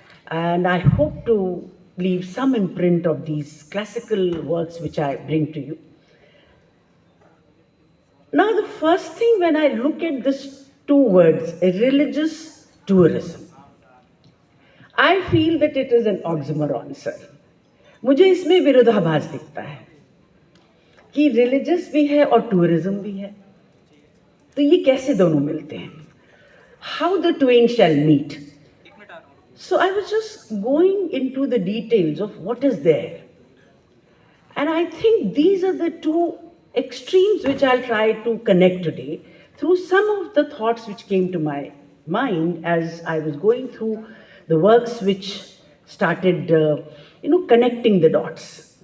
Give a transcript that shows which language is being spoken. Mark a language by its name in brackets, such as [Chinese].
[English] And I hope to leave some imprint of these classical works which I bring to you. Now, the first thing when I look at these two words, religious tourism, I feel that it is an oxymoron, sir. [Hindi] मुझे इसमें विरोधाभास दिखता है कि religious भी है और tourism भी है, तो ये कैसे दोनों मिलते हैं? [English] How the twain shall meet? So I was just going into the details of what is there, and I think these are the two extremes which I'll try to connect today through some of the thoughts which came to my mind as I was going through the works which started, connecting the dots.